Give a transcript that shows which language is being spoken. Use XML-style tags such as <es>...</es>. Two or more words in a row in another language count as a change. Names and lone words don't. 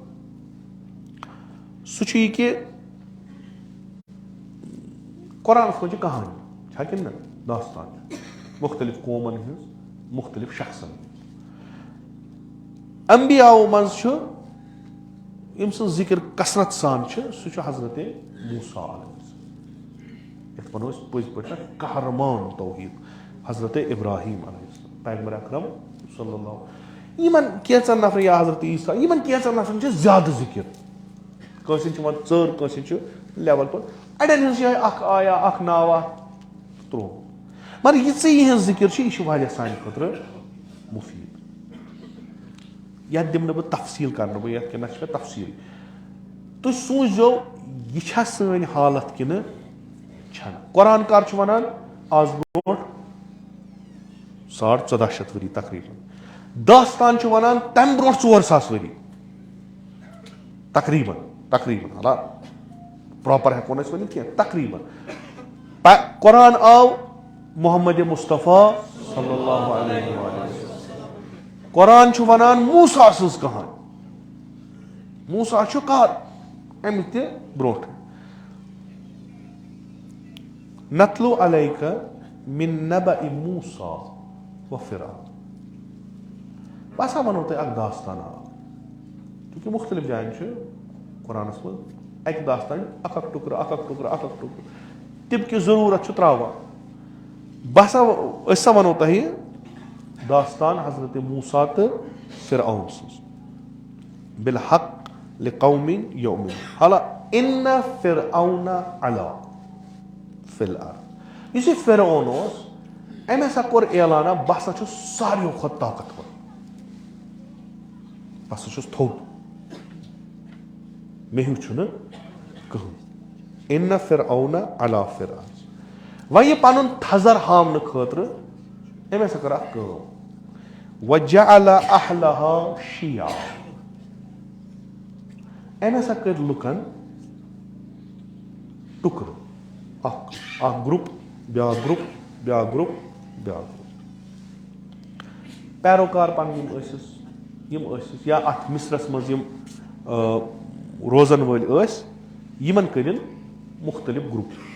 <ks>سُہ چھُ یہِ کہِ قرآنس منٛز چھِ کہانی چھا کِنہٕ نہ داستان چھُ مختلف قومن ہٕنٛز مختلف شخصن انبیاءو منٛز چھُ ییٚمہِ سٕنٛز ذِکر کثرت سان چھِ سُہ چھُ حضرت موسیٰ</ks> <ar>علیہ السلام</ar> <ks>یتھ ونو أسۍ پٔزۍ پٲٹھۍ قہرمان توحیٖد حضرت ابراہیم</ks> <ar>علیہ السلام</ar> <ks>پیغمبر اکرم</ks> <ar>صلی اللہ</ar> <ks>یِمن کینٛژن نفرن یا حضرت عیٖسیٰ یِمن کینٛژن نفرن چھِ زیادٕ ذِکر کٲنٛسہِ ہٕنٛز چھِ یِوان ژٔر کٲنٛسہِ ہٕنٛز چھِ لیول پٲٹھۍ اڑٮ۪ن ہٕنٛز چھِ یِہے اکھ آیا اکھ ناوا تروو مگر یِژٕے یِہٕنٛز ذِکر چھِ یہِ چھِ واریاہ سانہِ خٲطرٕ مُفیٖد یتھ دِمہٕ نہٕ بہٕ تفصیٖل کرنہٕ بہٕ یتھ کینٛہہ نہ چھِ مےٚ تفصیٖل تُہۍ سوٗنٛچزیو یہِ چھا سٲنۍ حالت کِنہٕ چھنہٕ قرآن کر چھُ ونان آز برونٛٹھ 1400 ؤری تقریٖبن داستان چھُ ونان تمہِ برونٛٹھ 4000 ؤری تقریٖبن حالا پراپر ہٮ۪کو نہٕ أسۍ ؤنِتھ کینٛہہ تقریٖبن قرآن آو محمد مصطفیٰ</ks> <ar>صلی اللہ علیہ وسلم</ar> <ks>قرآن چھُ ونان موسیٰ سٕنٛز کہانی موسیٰ چھُ کر امہِ تہِ برونٛٹھ</ks> <ar>نتلو علیکَ من نبأ موسیٰ و فرعون</ar> <ks>بہٕ ہسا ونو تۄہہِ اکھ داستانا چوٗنٛکہِ مختلف جاین چھُ قرآنس منٛز اکہِ داستان اکھ ٹُکرٕ تِم کہِ ضروٗرت چھُ تراوان أسۍ ہسا ونو تۄہہِ داستان حضرت موسیٰ تہٕ فرعون سٕنٛز</ks> <ar>بالحق لقوم یؤمنون</ar> <ks>حالا</ks> <ar>ان فرعون علا فی الارض</ar> <ks>یُس یہِ فرعون اوس أمۍ ہسا کوٚر اعلانا بہٕ ہسا چھُس ساروِیو کھۄتہٕ طاقتور بہٕ ہسا چھُس تھوٚد مےٚ ہیوٗ چھُنہٕ کٕہٕنۍ</ks> <ar>ان فرعون علا فی الارض</ar> <ks>وۄنۍ یہِ پنُن تھزر ہاونہٕ خٲطرٕ أمۍ ہسا کٔر اکھ کٲم</ks> <ar>وجعل اہلها شیعا</ar> <ks>أمۍ ہسا کٔرۍ لُکن ٹُکرٕ اکھ گروپ بیاکھ گروپ پیروکار پنٕنۍ یِم ٲسِس یا اتھ مصرس منٛز یِم روزن وٲلۍ ٲسۍ یِمن کٔرِن مختلف گروپ</ks>